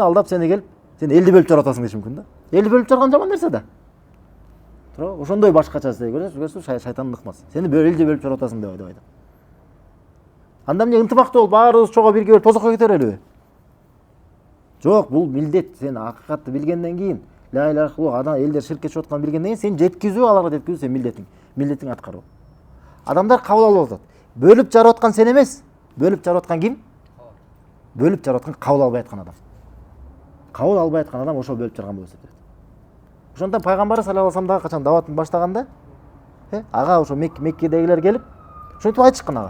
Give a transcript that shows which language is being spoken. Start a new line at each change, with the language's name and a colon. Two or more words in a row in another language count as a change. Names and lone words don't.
Kyrgyz: Алдап сени келип, сен элди бөлүп жарып атасың деш мүмкүн да. Элди бөлүп жарган жаман нерсе да. Ошондой башкача көрсөтүп шайтандын ыкмасы. Сени элди бөлүп жарып атасың деп айтат. Анда эмне ынтымактуу болуп баарыбыз чогуу бирге бөлүп тозокко кете берелиби? Жок, бул милдет. Сен акыйкатты билгенден кийин,
Arabic: لا إله إلا الله,
Kyrgyz: адам элдер ширкке чыгып атканын билгенден кийин сен жеткизүү, аларга жеткизүү сен милдетиң аткаруу. Адамдар кабыл алып атат. Бөлүп жарып аткан сен эмес. Бөлүп жарып аткан ким? Бөлүп жарып аткан кабыл албай аткан адам. Кабыл албай аткан адам ошол бөлүп жарган болуп эсептелет. Ошондон пайгамбар
Arabic: صلى الله عليه وسلم
Kyrgyz: качан даватын баштаганда, ага ошо Меккедегилер келип, ошентип айтышкан ага.